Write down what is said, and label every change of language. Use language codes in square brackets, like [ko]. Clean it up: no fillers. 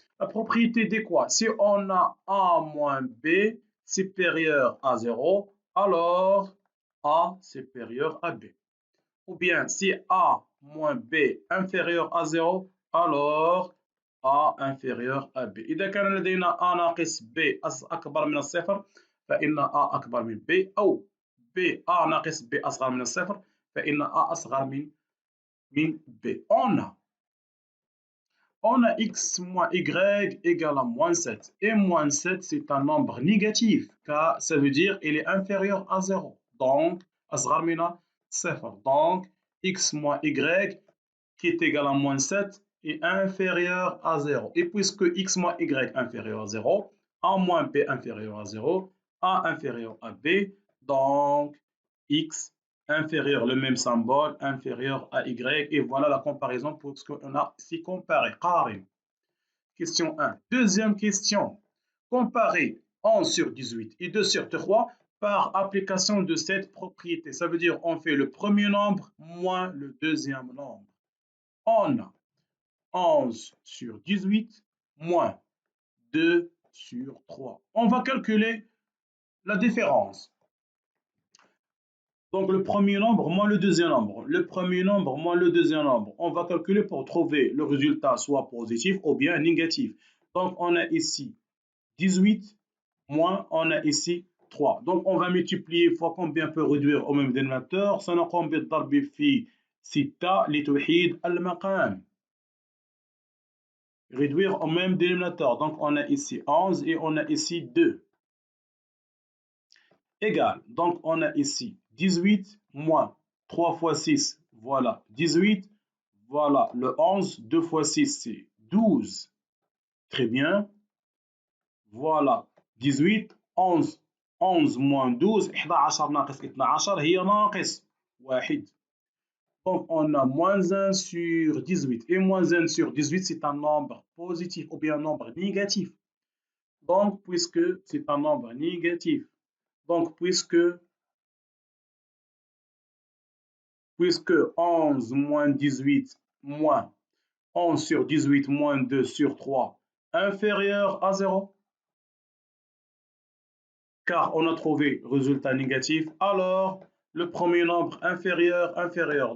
[fr] La propriété des quoi? Si on a a moins b supérieur à 0, alors a supérieur à b. Ou bien, si a moins b inférieur à 0, alors a inférieur à b. [ar] إذا كان لدينا a ناقص b أكبر من الصفر فإن a أكبر من b، أو b a ناقص b أصغر من الصفر فإن a أصغر من b. [fr] On a x moins y égale à moins 7. Et moins 7, c'est un nombre négatif, car ça veut dire qu'il est inférieur à 0. [ar] Donc, أصغر من صفر. [fr] Donc, x moins y qui est égal à moins 7 est inférieur à 0. Et puisque x moins y inférieur à 0, a moins b inférieur à 0, a inférieur à b, donc x inférieur, le même symbole, inférieur à y. Et voilà la comparaison pour ce qu'on a ici comparé. Question 1. Deuxième question. Comparer 11 sur 18 et 2 sur 3 par application de cette propriété. Ça veut dire on fait le premier nombre moins le deuxième nombre. On a 11 sur 18 moins 2 sur 3. On va calculer la différence. Donc le premier nombre moins le deuxième nombre. Le premier nombre moins le deuxième nombre. On va calculer pour trouver le résultat soit positif ou bien négatif. Donc on a ici 18 moins on a ici 3. Donc on va multiplier fois combien peut réduire au même dénominateur. [ar] سنقوم بالضرب في 6 لتوحيد المقام. [fr] Réduire au même dénominateur. Donc on a ici 11 et on a ici 2. Égal. Donc on a ici 18 moins 3 fois 6, voilà 18. Voilà le 11, 2 fois 6 c'est 12. Très bien. Voilà 18, 11. 11 moins 12, [ar] 11 ناقص 12 هي ناقص 1. [fr] Donc on a moins 1 sur 18. Et moins 1 sur 18 c'est un nombre positif ou bien un nombre négatif. Donc puisque c'est un nombre négatif. Donc puisque 11 moins 18 moins 11 sur 18 moins 2 sur 3 inférieur à 0, car on a trouvé résultat négatif, alors le premier nombre inférieur.